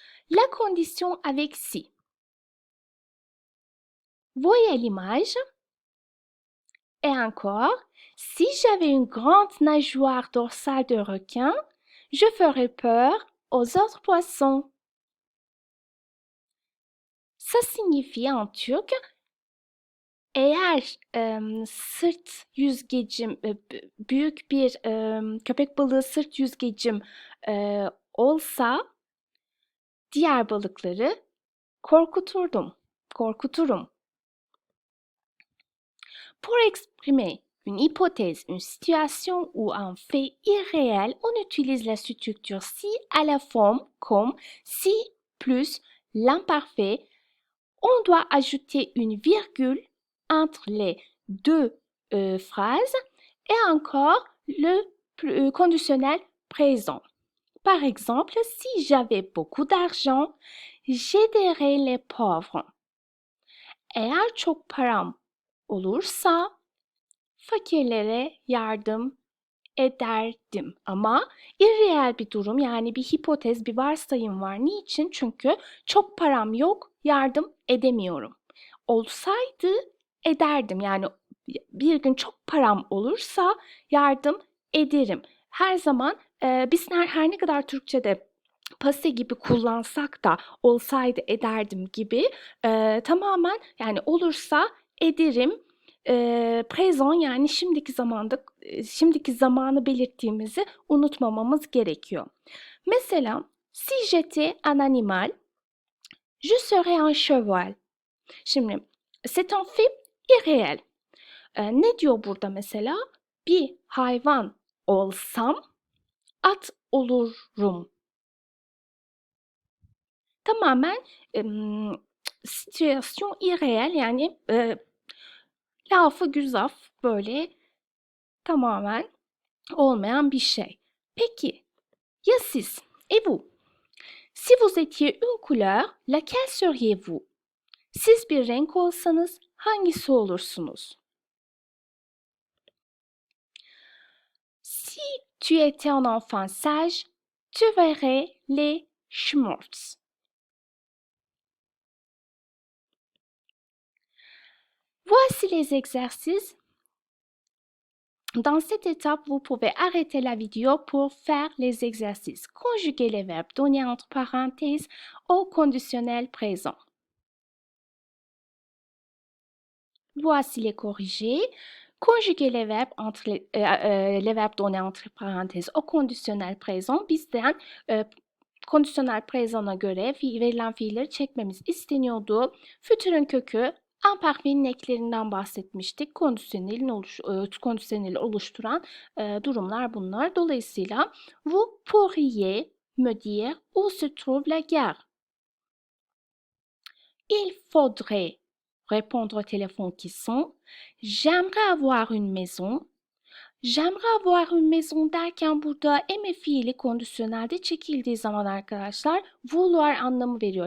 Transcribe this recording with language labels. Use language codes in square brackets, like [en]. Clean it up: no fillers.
[fr] La condition avec si. Voyez l'image. Et encore, si j'avais une grande nageoire dorsale de requin, je ferais peur aux autres poissons. Ça signifie en turc, [tr] eğer sırt yüzgecim, büyük bir köpek balığı sırt yüzgecim olsa diğer balıkları korkuturum. [fr] Pour exprimer une hypothèse, une situation ou un fait irréel, on utilise la structure si à la forme comme si plus l'imparfait. On doit ajouter une virgule entre les deux phrases et encore le conditionnel présent. Par exemple, si j'avais beaucoup d'argent, j'aiderais les pauvres. [tr] Eğer çok param olursa fakirlere yardım ederdim. Ama irreal bir durum, yani bir hipotez, bir varsayım var. Niçin? Çünkü çok param yok, yardım edemiyorum. Olsaydı ederdim. Yani bir gün çok param olursa yardım ederim. Her zaman biz her ne kadar Türkçe'de pase gibi kullansak da olsaydı ederdim gibi tamamen yani olursa ederim present, yani şimdiki zamanı belirttiğimizi unutmamamız gerekiyor. [fr] Mesela si j'étais un animal, je serais un cheval. [tr] Şimdi [fr] c'est un fait irréel. [tr] Ne diyor burada mesela? Bir hayvan olsam at olurum. Tamamen situasyon irreal, yani lafı güzaf, böyle tamamen olmayan bir şey. Peki ya siz? [fr] Et vous? Si vous étiez une couleur, laquelle seriez-vous? [tr] Siz bir renk olsanız hangisi olursunuz? [fr] Si tu étais un enfant sage, tu verrais les schmorts. Voici les exercices. Dans cette étape, vous pouvez arrêter la vidéo pour faire les exercices. Conjuguer les verbes donnés entre parenthèses au conditionnel présent. Voici les corrigés. Conjuguer les verbes les verbes donnés entre parenthèses au conditionnel présent. [tr] Bizden kondisyonel présent'a göre verilen fiilleri çekmemiz isteniyordu. Fütürün kökü imparfait'in eklerinden bahsetmiştik. Kondisyoneli oluşturan durumlar bunlar. Dolayısıyla [fr] vous pourriez me dire où se trouve la gare? Il faudrait répondre au téléphone qui sonne. J'aimerais avoir une maison. J'aimerais avoir une maison [tr] derken burada eme fiili kondisyonelde çekildiği zaman arkadaşlar vouloir anlamı veriyor.